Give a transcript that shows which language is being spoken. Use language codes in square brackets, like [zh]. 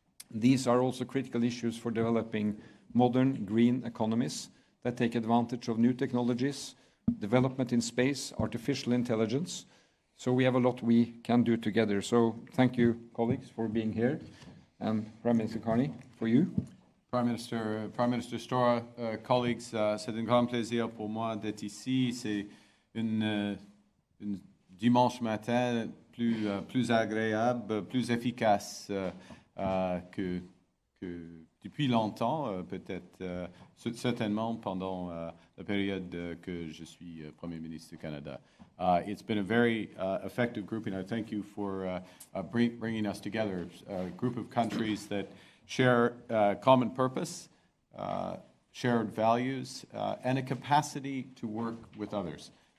[en] These are also critical issues for developing modern green economies that take advantage of new technologies, development in space, artificial intelligence. So we have a lot we can do together. So thank you, colleagues, for being here. And Prime Minister Carney, for you. Prime Minister Stora, colleagues, [fr] c'est un grand plaisir pour moi d'être ici. C'est une dimanche matin plus agréable, plus efficace que depuis longtemps, peut-être certainement pendant la période que je suis Premier ministre du Canada. [en] It's been a very effective grouping. I thank you for bringing us together, a group of countries that share common purpose, shared values, and a capacity to work with others.